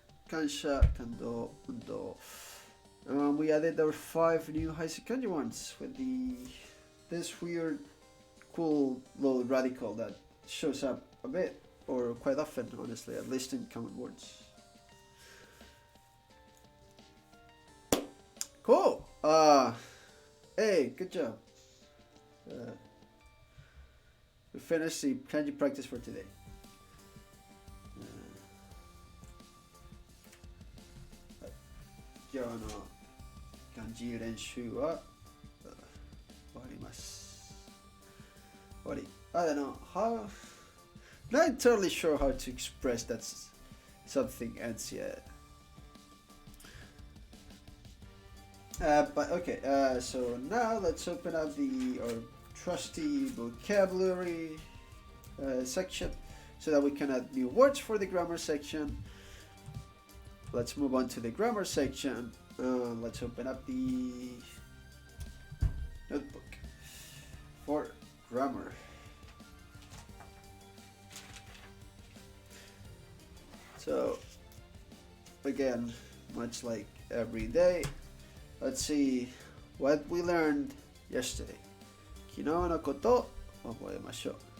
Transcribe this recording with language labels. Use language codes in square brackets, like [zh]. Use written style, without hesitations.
[en] Kansha, kando, undo. We added our 5 new Heisig kanji ones with this weird, cool little radical that shows up a bit, or quite often, honestly, at least in common words. Cool. Hey, good job. We finished the kanji practice for today. [ja] 今日の漢字練習は終わります。終わり。 [en] I don't know how. Not entirely sure how to express that something ends yet. But okay. So now let's open up our trusty vocabulary section so that we can add new words for the grammar section. Let's move on to the grammar section. Let's open up the notebook for grammar. So, again, much like every day, let's see what we learned yesterday. [ja] 昨日のことを覚えましょう。